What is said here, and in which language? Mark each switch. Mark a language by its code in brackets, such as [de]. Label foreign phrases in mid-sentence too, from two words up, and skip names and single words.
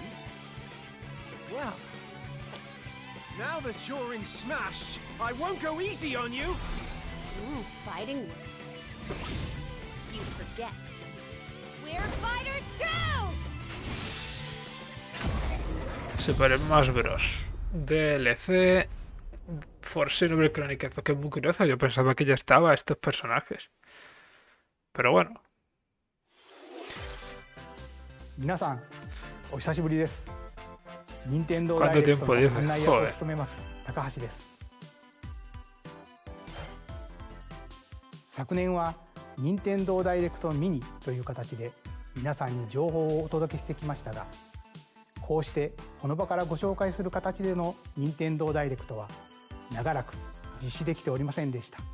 [en] Well, now that you're in Smash, I won't go easy on you. Ooh, fighting words. You forget. We're fighters too! Super Smash Bros. DLC for Xenoblade Chronicles, [es] que es muy curioso. Yo pensaba que ya estaba estos personajes. Pero bueno. [ja] 皆さんお久しぶりです。任天堂 [es] ¿Cuánto [ja] ダイレクト [es] tiempo [ja] の [es] dice? [ja] 案内役を [es] Joder. [ja] 務めます高橋です。昨年は任天堂ダイレクトミニという形で皆さんに情報をお届けしてきましたが、こうしてこの場からご紹介する形での任天堂ダイレクトは長らく実施できておりませんでした。